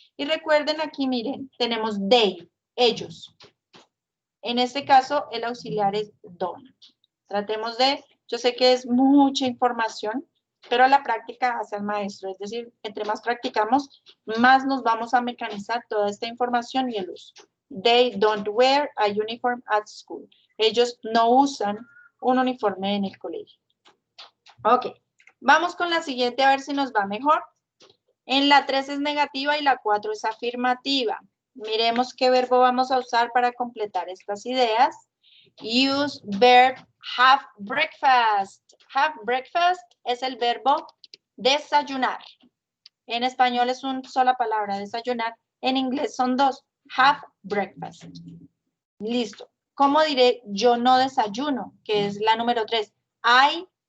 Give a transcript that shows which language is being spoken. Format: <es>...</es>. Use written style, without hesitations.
<es>Y recuerden aquí, miren, tenemos they, ellos. En este caso, el auxiliar es don't. Tratemos de, yo sé que es mucha información, pero a la práctica hace el maestro. Es decir, entre más practicamos, más nos vamos a mecanizar toda esta información y el uso.</es> <en>They don't wear a uniform at school.</en> <es>Ellos no usan un uniforme en el colegio. Ok, vamos con la siguiente a ver si nos va mejor. En la 3 es negativa y la 4 es afirmativa. Miremos qué verbo vamos a usar para completar estas ideas.</es> <en>Use verb have breakfast.</en> <es>Have breakfast es el verbo desayunar. En español es una sola palabra, desayunar. En inglés son dos. Have breakfast. Listo. ¿Cómo diré yo no desayuno? Que es la número 3. I</es>